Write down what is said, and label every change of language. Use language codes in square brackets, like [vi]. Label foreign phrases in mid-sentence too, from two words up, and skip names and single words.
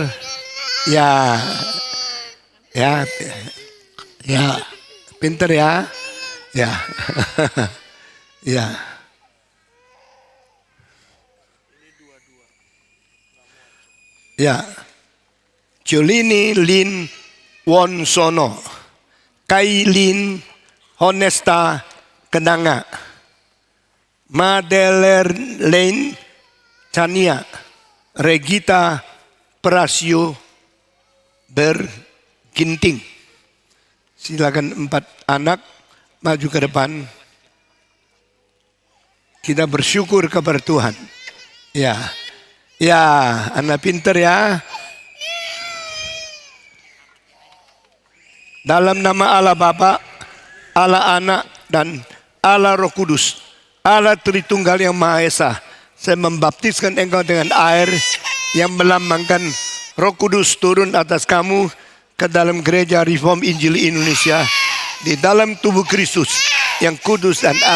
[id] Ya. Ya. Ya. Pinter ya. Ya. Ya. Ya. Jolini Lin Wonsono, Kailin Honesta Kenanga, Madeline Chania, Regita Prasio Berginting. Silakan 4 anak maju ke depan. Kita bersyukur kepada Tuhan. Ya, ya, anak pinter ya. Dalam nama Allah Bapa, Allah Anak, dan Allah Roh Kudus, Allah Tritunggal yang Maha Esa, saya membaptiskan engkau dengan air yang melambangkan Roh Kudus turun atas kamu ke dalam gereja Reform Injili Indonesia di dalam tubuh Kristus yang kudus dan am.